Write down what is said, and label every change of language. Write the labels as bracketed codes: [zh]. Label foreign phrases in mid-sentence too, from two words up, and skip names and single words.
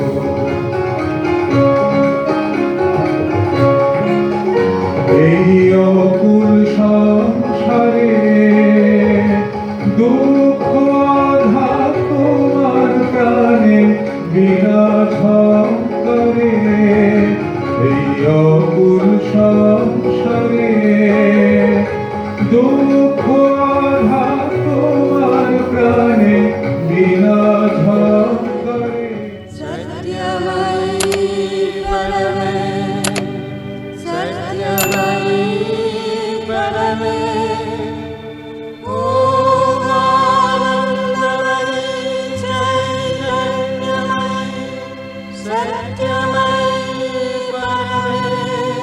[bn] এই অকুল সংসারে দুঃখ আঘাত তোমার প্রাণে বিরাজ করে। এই অকুল সংসারে দুঃখ আঘাত তোমার প্রাণে বিরাজ করে। [sa] सत्यमयी परमे सत्यमयी परमे ॐ आनन्दमयी चैतन्यमयी सत्यमयी परमे